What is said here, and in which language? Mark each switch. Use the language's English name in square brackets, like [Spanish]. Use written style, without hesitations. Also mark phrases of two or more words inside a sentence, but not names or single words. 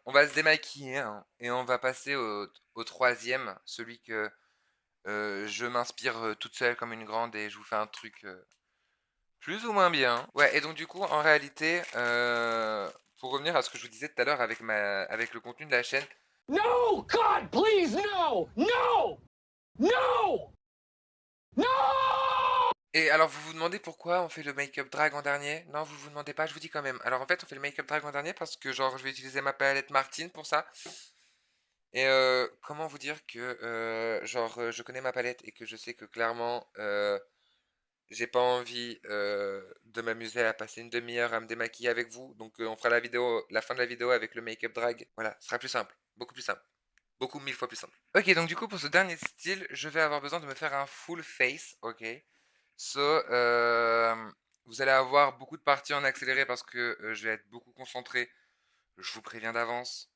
[French] On va se démaquiller hein, et on va passer au troisième, celui que je m'inspire toute seule comme une grande et je vous fais un truc plus ou moins bien. Ouais, et donc du coup, en réalité, pour revenir à ce que je vous disais tout à l'heure avec le contenu de la chaîne. [English] No! God, please, no! No! No! No! [French] Et alors, vous vous demandez pourquoi on fait le [English] make-up drag [French] en dernier? Non, vous vous demandez pas, je vous dis quand même. Alors en fait, on fait le [English] make-up drag [French] en dernier parce que genre, je vais utiliser ma palette Martine pour ça. Et comment vous dire que genre je connais ma palette et que je sais que clairement j'ai pas envie de m'amuser à passer une demi-heure à me démaquiller avec vous. Donc on fera la fin de la vidéo avec le [English] make-up drag. [French] Voilà, ce sera plus simple, beaucoup plus simple, beaucoup mille fois plus simple. Ok, donc du coup pour ce dernier style, je vais avoir besoin de me faire un [English] full face, [French] ok. So, vous allez avoir beaucoup de parties en accéléré parce que je vais être beaucoup concentré. Je vous préviens d'avance.